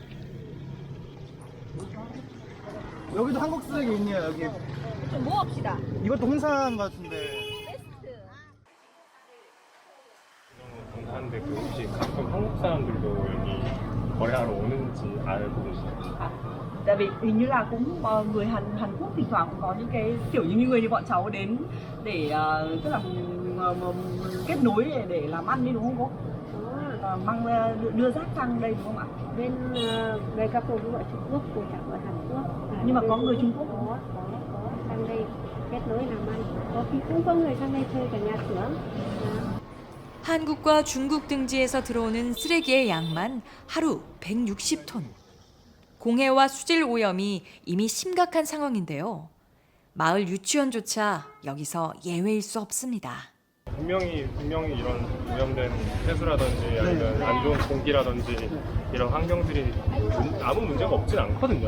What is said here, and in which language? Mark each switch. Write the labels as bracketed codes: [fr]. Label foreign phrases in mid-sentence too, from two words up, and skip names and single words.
[ko] 여기도 한국 쓰레기 있네요. 여기. 좀 모읍시다. 이것도 홍삼 같은데. 감사한데 그 혹시 가끔 한국 사람들도 여기 거래하러 오는지 알고 계시나요? [vi] Tại vì hình như là cũng người Hàn Quốc thỉnh thoảng cũng có những cái kiểu như người như bọn cháu đến để tức là kết nối để làm ăn đi đúng không cô? Mang đưa rác sang đây đúng không ạ? Bên đây các cô cũng ở Trung Quốc, cô chẳng ở Hàn Quốc. Nhưng mà có người Trung Quốc có sang đây kết nối làm ăn. Có khi cũng có người sang đây thuê cả nhà xưởng. [ko] 한국과 중국 등지에서 들어오는 쓰레기의 양만 하루 160톤. 공해와 수질 오염이 이미 심각한 상황인데요. 마을 유치원조차 여기서 예외일 수 없습니다. 분명히 이런 오염된 폐수라든지 아니면 안 좋은 공기라든지 이런 환경들이 아무 문제가 없진 않거든요.